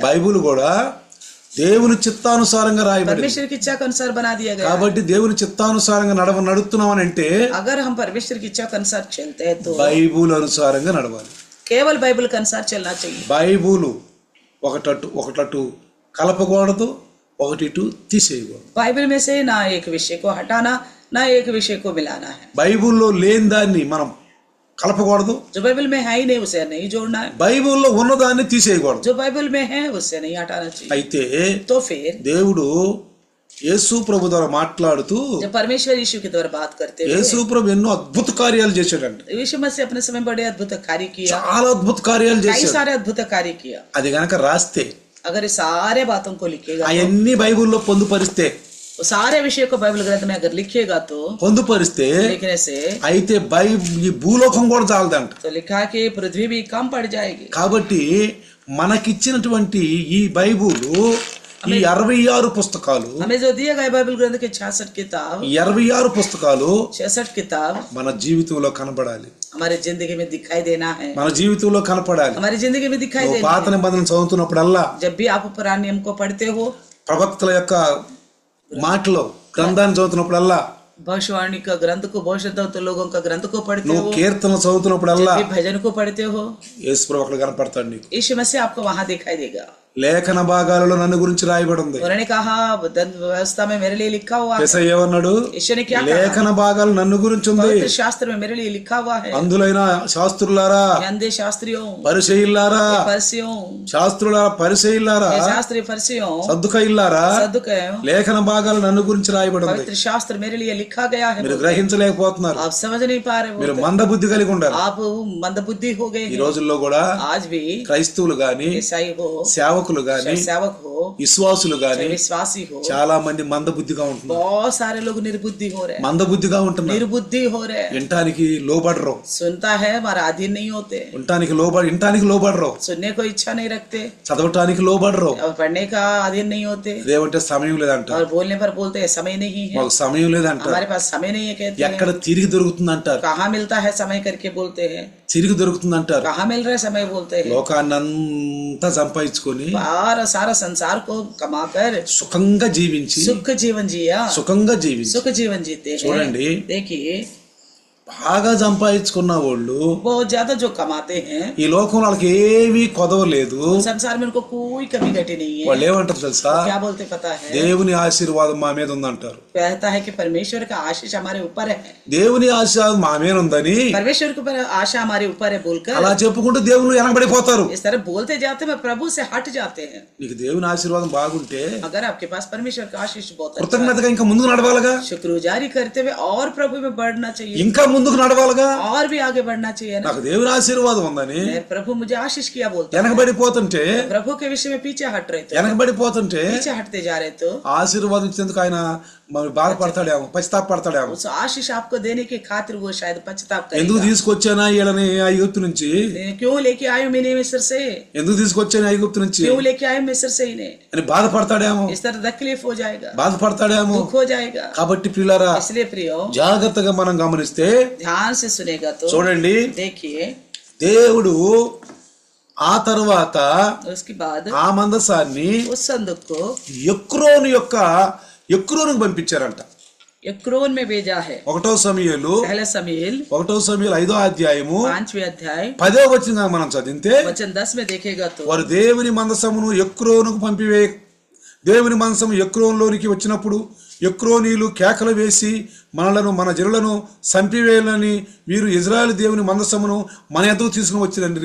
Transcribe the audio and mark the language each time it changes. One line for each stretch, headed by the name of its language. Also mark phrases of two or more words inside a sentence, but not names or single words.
Telugu: బైబిల్ కూడా దేవుని చిత్తానుసారంగా రాయబడింది.
Hindi: परमेश्वर की इच्छा के अनुसार बना दिया गया।
Telugu: కాబట్టి దేవుని చిత్తానుసారంగా నడుస్తున్నామని అంటే,
Hindi: अगर हम परमेश्वर की इच्छा के अनुसार चलते हैं तो
Telugu: బైబిల్ అనుసారంగా నడవాలి.
Hindi: केवल बाइबल के अनुसार चलना चाहिए।
Telugu: బైబిల్ ఒకటట్టు కలపకూడదు, ఒకటి ఇటు తీసేయకూడదు.
Hindi: बाइबल में से ना एक विषय को हटाना ना एक विषय को मिलाना है।
Telugu: బైబిల్లో లేని దాన్ని మనం కలపకూడదు,
Hindi: जो बाइबल में है ही नहीं उसे नहीं जोड़ना है,
Telugu: బైబిల్లో ఉన్నదాన్ని తీసేయకూడదు.
Hindi: जो बाइबल में है उससे नहीं हटाना चाहिए।
Telugu: అయితే
Hindi: तो फिर
Telugu: దేవుడు యేసు ప్రభు ద్వారా మాట్లాడుతూ,
Hindi: जब परमेश्वर यीशु के द्वारा बात करते
Telugu: యేసు
Hindi: हुए
Telugu: ప్రభు ఎన్నో అద్భుత కార్యాలు చేశాడంట.
Hindi: यीशु मसीह अपने समय बड़े अद्भुत कार्य किया,
Telugu: చాలా అద్భుత కార్యాలు
Hindi: कई
Telugu: చేశాడు.
Hindi: सारे अद्भुत कार्य किया।
Telugu: అది గనక రాస్తే,
Hindi: अगर इस सारे बातों को लिखेगा तो,
Telugu: అవన్నీ బైబిల్లో పొందుపరిస్తే,
Hindi: वो सारे विषय को बाइबल ग्रंथ में अगर लिखेगा तो,
Telugu: పొందుపరిస్తే
Hindi: लिखने से
Telugu: అయితే ఈ భూలోకం కూడా చాలదంట.
Hindi: तो लिखा कि पृथ्वी भी कम पड़ जाएगी।
Telugu: కాబట్టి మనకిచ్చినటువంటి ఈ బైబిల్, ఈ 66 పుస్తకాలు,
Hindi: हमें जो दिया गया बाइबल ग्रंथ के 66 किताब,
Telugu: 66 పుస్తకాలు
Hindi: 66 किताब
Telugu: మన జీవితంలో కనపడాలి.
Hindi: हमारे जिंदगी में दिखाई देना है,
Telugu: మన జీవితంలో కనపడాలి.
Hindi: हमारी जिंदगी में दिखाई
Telugu: నువ్వు
Hindi: देना
Telugu: పాత నిబంధన చదువుతున్నప్పుడల్లా,
Hindi: जब भी आप पुराने नियम को पढ़ते हो,
Telugu: ప్రవక్తల యొక్క మాటలు గ్రంథాన్ని చదువుతున్నప్పుడల్లా,
Hindi: भविष्यवाणी का ग्रंथ को भविष्य लोगों का ग्रंथ को पढ़ते
Telugu: నువ్వు
Hindi: हो,
Telugu: కీర్తనలు చదువుతున్నప్పుడల్లా
Hindi: जब भी भजन को पढ़ते हो,
Telugu: యేసు ప్రభు అక్కడ కనపడతాడు నీకు.
Hindi: यीशु मसीह आपको वहां दिखाई देगा।
Telugu: లేఖన భాగాలలో నన్ను గురించి రాయబడి ఉంది.
Hindi: उन्होंने कहा व्यवस्था में मेरे लिए लिखा हुआ है।
Telugu: యేసయ్య ఏమన్నాడు?
Hindi: यीशु ने क्या कहा?
Telugu: లేఖన భాగాలు నన్ను గురించి ఉంది.
Hindi: पवित्र शास्त्र में मेरे लिए लिखा हुआ है।
Telugu: అందులైన శాస్త్రులారా,
Hindi: अंधे शास्त्रियों,
Telugu: పరిసయ్యులారా,
Hindi: फरिसियों,
Telugu: శాస్త్రులారా, పరిసయ్యులారా,
Hindi: शास्त्री फरिसियों,
Telugu: సద్దుకయ్యులారా,
Hindi: सद्दुकैयों,
Telugu: లేఖన భాగాలు నన్ను గురించి రాయబడి ఉంది.
Hindi: पवित्र शास्त्र मेरे लिए लिखा गया है।
Telugu: మీరు గ్రహించలేకపోతున్నారు.
Hindi: आप समझ नहीं पा रहे
Telugu: మీరు
Hindi: हो,
Telugu: మందబుద్ధి కలిగి ఉండాలి.
Hindi: आप मंदबुद्धि हो गए
Telugu: ఈ
Hindi: हैं।
Telugu: రోజుల్లో కూడా
Hindi: आज भी
Telugu: క్రైస్తవులు గాని,
Hindi: ईसाई हो,
Telugu: సేవకులు గాని,
Hindi: सेवक हो,
Telugu: విశ్వాసులు గాని
Hindi: विश्वासी हो,
Telugu: చాలా మంది మందబుద్ధిగా ఉంటున్నారు.
Hindi: बहुत सारे लोग निर्बुद्धि हो रहे हैं,
Telugu: మందబుద్ధిగా ఉంటున్నారు.
Hindi: निर्बुद्धि हो रहे हैं।
Telugu: వినటానికి లోబడరు,
Hindi: सुनता है हमारा अधीन नहीं होते,
Telugu: వినటానికి లోబడరు,
Hindi: सुनने को इच्छा नहीं रखते,
Telugu: చదవటానికి లోబడరు,
Hindi: और पढ़ने का अधीन नहीं होते,
Telugu: ఇదేమంటే సమయం లేదంట,
Hindi: और बोलने पर बोलते हैं समय नहीं है,
Telugu: మాకు సమయం లేదంట,
Hindi: हमारे पास समय नहीं है कहते हैं।
Telugu: ఎక్కడ తిరిగి దొరుకుతుంది అంటారు.
Hindi: कहाँ मिलता है समय करके बोलते हैं।
Telugu: తిరిగి దొరుకుతుందంటారు.
Hindi: कहाँ मिल रहा है समय बोलते हैं.
Telugu: లోకాన్నంతా సంపాదించుకొని
Hindi: सारा संसार को कमाकर
Telugu: సుఖంగా జీవించి
Hindi: सुख जीवन जिया,
Telugu: సుఖంగా జీవించి
Hindi: सुख जीवन जीते हैं.
Telugu: చూడండి,
Hindi: देखिए
Telugu: బాగా సంపాదించుకున్న వాళ్ళు
Hindi: बहुत ज्यादा जो कमाते हैं
Telugu: ఈ లోకంలో వాళ్ళకి ఏమీ కొదవలేదు.
Hindi: संसार में उनको कोई कमी घटी नहीं है.
Telugu: వాళ్ళు ఏమంటారు తెలుసా?
Hindi: क्या बोलते पता है?
Telugu: దేవుని ఆశీర్వాదం మా మీద ఉందంటారు.
Hindi: कहता है कि परमेश्वर का आशीष हमारे ऊपर है.
Telugu: దేవుని ఆశీర్వాదం మా మీద ఉందని
Hindi: परमेश्वर के ऊपर आशा हमारे ऊपर है बोलकर
Telugu: అలా చెప్పుకుంటూ దేవుని వెనకబడిపోతారు.
Hindi: इस तरह बोलते जाते हैं, प्रभु से हट जाते हैं.
Telugu: నీకు దేవుని ఆశీర్వాదం బాగుంటే
Hindi: अगर आपके पास परमेश्वर का आशीष बहुत अच्छा है,
Telugu: కృతజ్ఞతగా ఇంకా ముందుకు నడవాలిగా,
Hindi: शुक्रगुजारी करते हुए और प्रभु में बढ़ना चाहिए,
Telugu: ఇంకా ముందుకు నడవాలిగా.
Hindi: और भी आगे बढ़ना चाहिए ना.
Telugu: నాకు దేవుని ఆశీర్వాదం ఉందని
Hindi: प्रभु मुझे आशीष किया बोलते हैं.
Telugu: వెనకబడిపోతుంటే
Hindi: प्रभु के विषय में पीछे हट रहे थे,
Telugu: వెనకబడిపోతుంటే
Hindi: पीछे हटते जा रहे तो
Telugu: ఆశీర్వాదం ఇచ్చేందుకు ఆయన మరి బాధపడతాడేమో, పశ్చాత్తాపడతాడేమో.
Hindi: उस आशीष आपको देने के खातिर वो शायद पश्चाताप
Telugu: ఎందుకు
Hindi: करेगा.
Telugu: తీసుకొచ్చానా వీళ్ళని ఐగుప్తు నుంచి,
Hindi: क्यों लेके आए हो मैंने मिस्र से,
Telugu: ఎందుకు తీసుకొచ్చాను ఐగుప్తు నుంచి
Hindi: क्यों लेके आए मिस्र से इन्हें.
Telugu: అని బాధపడతాడేమో,
Hindi: इस तरह तकलीफ हो जाएगा,
Telugu: బాధపడతాడేమో.
Hindi: दुख हो जाएगा.
Telugu: కాబట్టి ప్రియులారా,
Hindi: इसलिए प्रियो
Telugu: జాగ్రత్తగా మనం గమనిస్తే
Hindi: ध्यान से सुनेगा तो
Telugu: చూడండి,
Hindi: देखिए
Telugu: దేవుడు ఆ తర్వాత
Hindi: उसके बाद
Telugu: ఆ మందసాన్ని
Hindi: उस संदूक को
Telugu: ఎక్రోనుకు పంపించారంట.
Hindi: यक्रोन में भेजा है.
Telugu: 1వ సమూయేలు
Hindi: पहला समूएल
Telugu: 5వ అధ్యాయము
Hindi: 5वें अध्याय
Telugu: 10వ వచనం మనం చదివితే
Hindi: वचन 10 में देखेगा तो
Telugu: వారు దేవుని మందసమును ఎక్రోనుకు పంపివే, దేవుని మందసము ఎక్రోన్లోనికి వచ్చినప్పుడు ఎక్రోనీలు కేకలు వేసి మనలను మన జనులను చంపివేయాలని వీరు ఇజ్రాయేల్ దేవుని మందసమును మన ఎదుగు తీసుకుని వచ్చిరండి.